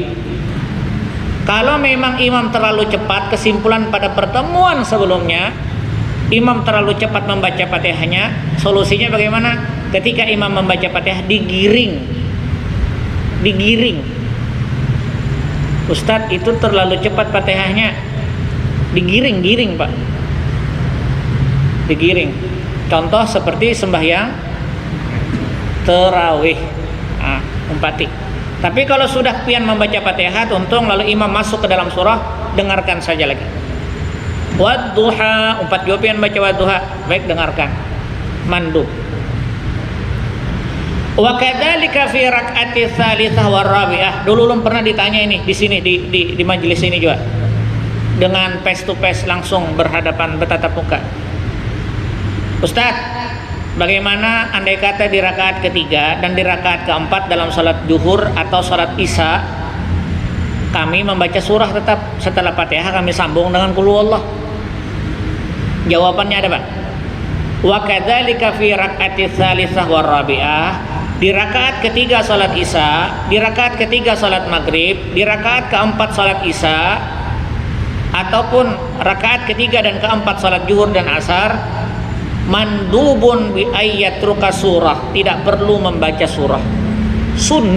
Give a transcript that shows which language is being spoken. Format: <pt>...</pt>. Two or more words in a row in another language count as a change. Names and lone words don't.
<id>Kalau memang imam terlalu cepat, kesimpulan pada pertemuan sebelumnya, imam terlalu cepat membaca Fatihahnya, solusinya bagaimana? Ketika imam membaca Fatihah digiring. Ustadz, itu terlalu cepat Fatihahnya. Digiring, Pak. Digiring. Contoh seperti sembahyang tarawih. Umpati. Tapi kalau sudah pian membaca Fatihah, untung lalu imam masuk ke dalam surah, dengarkan saja lagi. Wadduha, umpat juga pian baca wadduha, baik dengarkan. Mandub.</id> <ar>Wa kadzalika fi rak'ati tsalitsah war rabi'ah.</ar> <id>Dulu belum pernah ditanya ini di sini di majelis ini juga. Dengan</id> <en>face to face</en> <id>langsung berhadapan bertatap muka. Ustaz, bagaimana andai kata di rakaat ketiga dan di rakaat keempat dalam salat zuhur atau salat isya kami membaca surah tetap setelah Fatihah kami sambung dengan</id> <ar>qul huwallah?</ar> <id>Jawabannya ada, Pak.</id> <ar>Wa kadzalika fi rak'ati tsalitsah war rabi'ah,</ar> <id>di rakaat ketiga salat isya, di rakaat ketiga salat maghrib, di rakaat keempat salat isya ataupun rakaat ketiga dan keempat salat zuhur dan asar,</id> <ar>mandubun bi ayyatruka surah,</ar> <id>tidak perlu membaca surah, sunnah.</id>